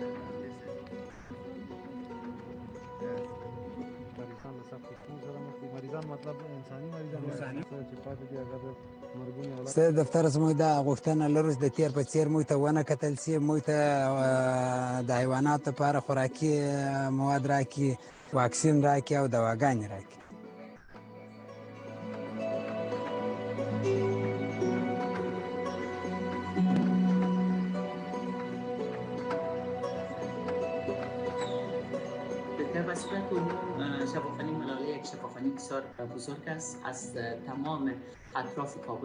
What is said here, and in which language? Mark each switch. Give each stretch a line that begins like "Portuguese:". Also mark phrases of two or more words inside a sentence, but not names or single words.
Pashto: مریضان له سختې ستونزې سره مخ دي مریضان سه دفتر زموږ د غوښتنه لرو د تیر په څیر موږ ته ونه کتل سي موږ ته د حیواناتو لپاره خوراکي مواد راکړي واکسین راکړي او دواګانې راکړي
Persian: در صورت عموم شفاخانه ملاله یک شفاخانه بسیار بزرگ است از تمام اطراف کابل